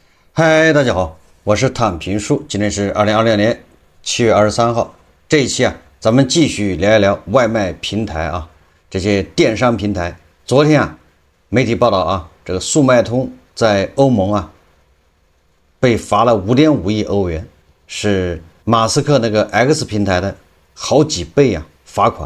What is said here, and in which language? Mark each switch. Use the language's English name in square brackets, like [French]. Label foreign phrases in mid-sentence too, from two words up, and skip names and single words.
[Chinese] 嗨，大家好，我是躺平叔，今天是2026年7月23号。這一期咱們繼續聊一聊外賣平台這些電商平台。昨天媒體報道這個速賣通在歐盟被罰了5.5億歐元，是馬斯克那個 X 平台的好幾倍罰款。